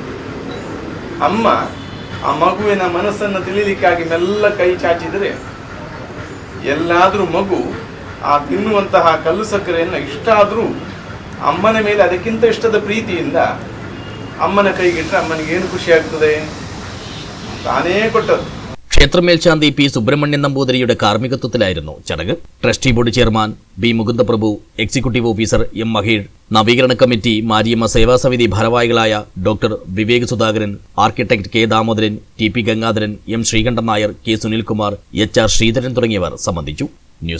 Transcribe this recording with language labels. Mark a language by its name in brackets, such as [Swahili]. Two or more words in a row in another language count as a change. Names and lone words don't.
[Kannada] ಅಮ್ಮ ಆ ಮಗುವಿನ ಮನಸ್ಸನ್ನು ತಿಳಿಲಿಕ್ಕಾಗಿ ಮೆಲ್ಲ ಕೈ ಚಾಚಿದರೆ ಎಲ್ಲಾದರೂ ಮಗು ಆ ತಿನ್ನುವಂತಹ ಕಲ್ಲು ಸಕ್ಕರೆಯನ್ನು ಇಷ್ಟ ಆದರೂ ಅಮ್ಮನ ಮೇಲೆ ಅದಕ್ಕಿಂತ ಇಷ್ಟದ ಪ್ರೀತಿಯಿಂದ ಅಮ್ಮನ ಕೈಗಿಟ್ಟರೆ ಅಮ್ಮನಿಗೆ ಏನು ಖುಷಿ ಆಗ್ತದೆ? [Malayalam] താനേ കൊട്ടത്. ക്ഷേത്ര മേൽശാന്തി പി സുബ്രഹ്മണ്യൻ നമ്പൂതിരിയുടെ കാർമ്മികത്വത്തിലായിരുന്നു ചടങ്ങ്. ട്രസ്റ്റി ബോർഡ് ചെയർമാൻ ബി മുകുന്ദപ്രഭു, എക്സിക്യൂട്ടീവ് ഓഫീസർ എം മഹീഷ്, നവീകരണ കമ്മിറ്റി മാരിയമ്മ സേവാസമിതി ഭാരവാഹികളായ ഡോക്ടർ വിവേക് സുധാകരൻ, ആർക്കിടെക്ട് കെ ദാമോദരൻ, ടി പി ഗംഗാധരൻ, എം ശ്രീകണ്ഠൻ നായർ, കെ സുനിൽകുമാർ, എച്ച് ആർ ശ്രീധരൻ തുടങ്ങിയവർ സംബന്ധിച്ചു.